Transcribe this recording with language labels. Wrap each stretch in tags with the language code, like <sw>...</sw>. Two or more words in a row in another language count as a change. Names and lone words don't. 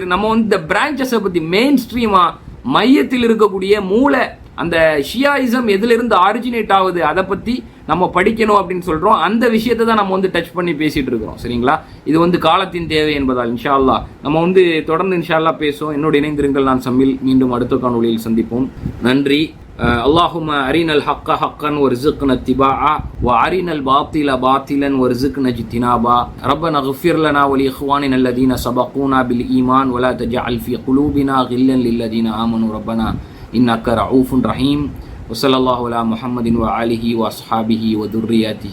<ta>நம்ம வந்து இந்த பிரான்ச்சஸை பற்றி, மெயின் ஸ்ட்ரீமா மையத்தில் இருக்கக்கூடிய மூளை, அந்த ஷியாயிசம் எதிலிருந்து ஆரிஜினேட் ஆகுது, அதை பற்றி நம்ம படிக்கணும் அப்படின்னு சொல்கிறோம். அந்த விஷயத்தை தான் நம்ம வந்து டச் பண்ணி பேசிகிட்டு இருக்கிறோம். சரிங்களா? இது வந்து காலத்தின் தேவை என்பதால்</ta> <ar>إن شاء الله</ar> <ta>நம்ம வந்து தொடர்ந்து</ta> <ar>إن شاء الله</ar> <ta>பேசுவோம். என்னோட இணைந்திருங்கள். நான் சம்மில். மீண்டும் அடுத்த காணொளியில் சந்திப்போம். நன்றி.</ta> <ar>اللهم أرنا الحق حقا وارزقنا اتباعه وأرنا الباطل باطلا وارزقنا اجتنابه ربنا اغفر لنا ولإخواننا الذين سبقونا بالإيمان ولا تجعل في قلوبنا غلا للذين آمنوا ربنا إنك رؤوف رحيم وصلى الله على محمد وآله وأصحابه وذرياته أجمعين.</ar>